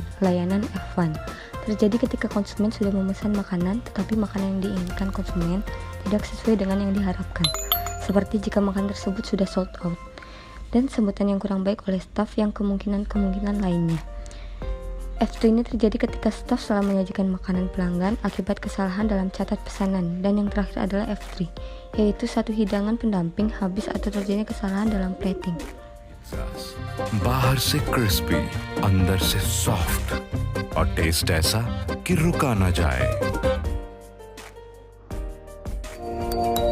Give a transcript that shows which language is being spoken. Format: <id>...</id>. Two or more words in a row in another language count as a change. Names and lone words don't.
<id>Layanan F1 terjadi ketika konsumen sudah memesan makanan, tetapi makanan yang diinginkan konsumen tidak sesuai dengan yang diharapkan, seperti jika makanan tersebut sudah</id> <en>sold out,</en> <id>dan sebutan yang kurang baik oleh staf yang kemungkinan lainnya. F2 ini terjadi ketika staf salah menyajikan makanan pelanggan akibat kesalahan dalam catat pesanan, dan yang terakhir adalah F3, yaitu satu hidangan pendamping habis atau terjadinya kesalahan dalam plating.</id> <hi>बाहर से क्रिस्पी, अंदर से सॉफ्ट और टेस्ट ऐसा कि रुका ना जाए।</hi>